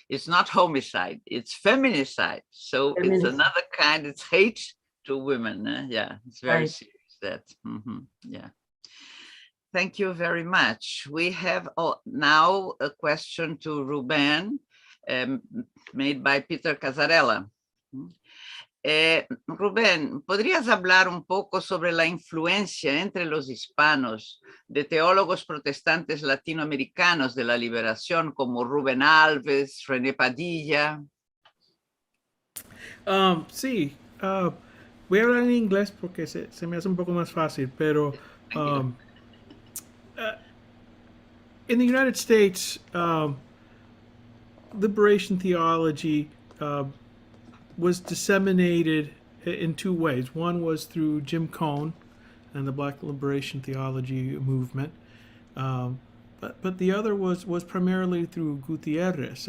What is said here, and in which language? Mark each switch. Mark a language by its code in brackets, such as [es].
[en] It's not homicide, it's feminicide. So it's another kind, it's hate to women. Yeah, it's very serious that. Mm-hmm. Yeah. Thank you very much. We have now a question to Ruben, made by Peter Casarella. [es] Rubén, ¿podrías hablar un poco sobre la influencia entre los hispanos de teólogos protestantes latinoamericanos de la liberación como Rubén Alves, René Padilla? Sí, voy a hablar en inglés porque se me hace un poco más fácil, pero [en] in the United States, liberation theology was disseminated in two ways. One was through Jim Cone and the Black Liberation Theology movement, but the other was primarily through Gutierrez.